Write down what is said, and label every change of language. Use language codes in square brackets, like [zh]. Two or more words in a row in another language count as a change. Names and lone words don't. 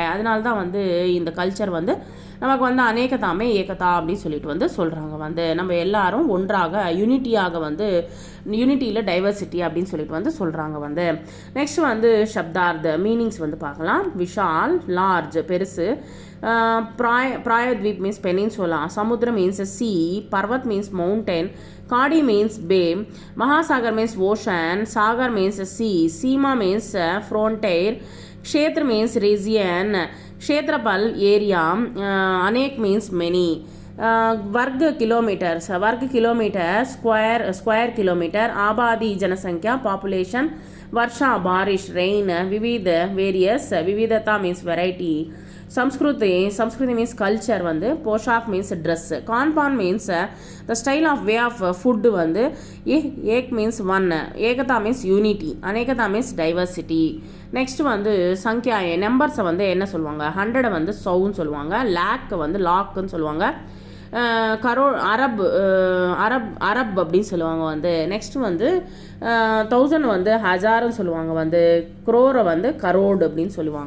[ta] அதனால தான் வந்து இந்த கல்ச்சர் வந்து நமக்கு வந்து [hi] अनेकता में एकता [ta] அப்படின்னு சொல்லிட்டு வந்து சொல்கிறாங்க வந்து. நம்ம எல்லாரும் ஒன்றாக யூனிட்டியாக வந்து [en] unityil diversity [ta] அப்படின்னு சொல்லிட்டு வந்து சொல்கிறாங்க வந்து. நெக்ஸ்ட் வந்து சப்தார்த்த மீனிங்ஸ் வந்து பார்க்கலாம். விஷால் லார்ஜ் பெருசு. [en] प्रायद्वीप means peninsula. समुद्र means sea. पर्वत means mountain. काडी means bay. महासागर means ocean. सागर means sea. सीमा means frontier. क्षेत्र means region. क्षेत्रफल एरिया. अनेक means many. [hi] वर्ग किलोमीटर [en] square kilometre. [hi] आबादी जनसंख्या पॉपुलेशन. वर्षा बारिश रेन. विविध वेरियस. [en] विविधता means variety. संस्कृति means culture வந்து. पोशाक means dress. कानपान means the style of way of food வந்து. एक means one. ஏகதா means unity. அநேகதா means diversity. [ta] நெக்ஸ்ட் வந்து சங்கியா நம்பர்ஸை வந்து என்ன சொல்லுவாங்க? 100 வந்து சவுன்னு சொல்லுவாங்க. லேக் வந்து லாக்குன்னு சொல்லுவாங்க. அரப் அப்படின்னு சொல்லுவாங்க வந்து. நெக்ஸ்ட் வந்து 1000 வந்து ஹஜார்னு சொல்லுவாங்க வந்து. குரோரை வந்து கரோடு அப்படின்னு சொல்லுவாங்க.